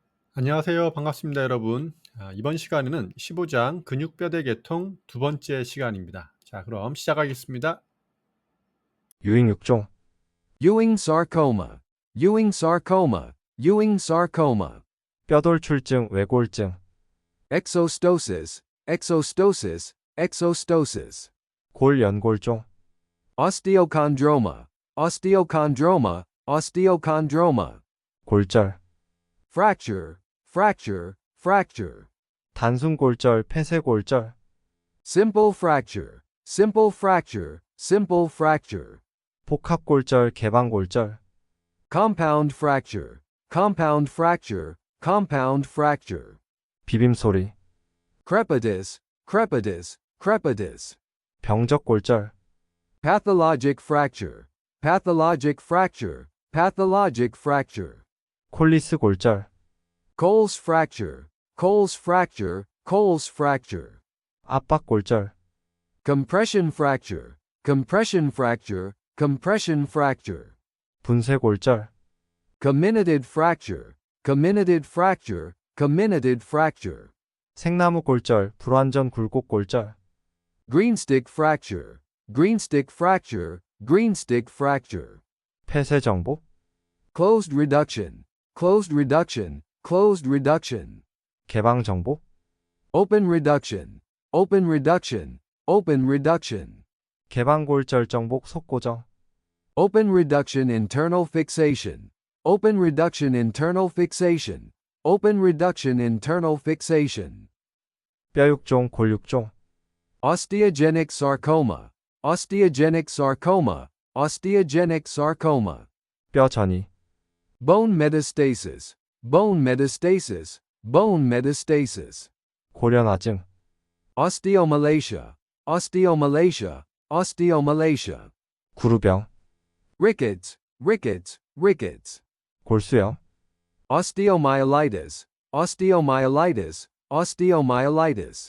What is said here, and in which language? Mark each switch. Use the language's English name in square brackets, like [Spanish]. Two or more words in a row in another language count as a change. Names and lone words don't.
[Korean] 안녕하세요. 반갑습니다, 여러분. 이번 시간에는 15장 근육뼈대계통 두 번째 시간입니다. 자, 그럼 시작하겠습니다. 유잉육종, [English] Ewing sarcoma, Ewing sarcoma, Ewing sarcoma, [Korean] 뼈돌출증, 외골증, [English] exostosis, exostosis, exostosis, [Korean] 골연골종, [English] osteochondroma, osteochondroma, osteochondroma, [Korean] 골절, [English] fracture, fracture, fracture, [Korean] 단순골절, 폐쇄골절, [English] simple fracture, simple fracture, simple fracture, [Korean] 복합골절, 개발골절, [English] compound fracture, compound fracture, compound fracture, [Korean] 비빔소리, [English] crepitus, crepitus, crepitus, [Korean] 병적골절, [English] pathologic fracture, pathologic fracture, pathologic fracture, [Korean] 콜리스골절, [English] colles fracture, colles fracture, colles fracture, [Korean] 압박골절, [English] compression fracture, compression fracture, compression fracture, [Korean] 분쇄골절, [English] comminuted fracture, comminuted fracture, comminuted fracture, [Korean] 생나무골절, 불완전굴곡골절, [English] greenstick fracture, greenstick fracture, greenstick fracture, [Korean] 폐쇄정복, [English] closed reduction, closed reduction, closed reduction, [Korean] 개방정복, [English] open reduction, open reduction, open reduction, [Korean] 개방골절 정복 속고정, [English] open reduction internal fixation, open reduction internal fixation, open reduction internal fixation, [Korean] 뼈육종, 골육종, [English] osteogenic sarcoma, osteogenic sarcoma, osteogenic sarcoma, [Korean] 뼈 전이, [English] bone metastasis, bone metastasis, bone metastasis, [Korean] 고련화증, [English] osteomalacia, osteomalacia, osteomalacia, [Korean] 구루병, [English] rickets, rickets, rickets, [Korean] 골수염, [English] osteomyelitis, osteomyelitis, osteomyelitis,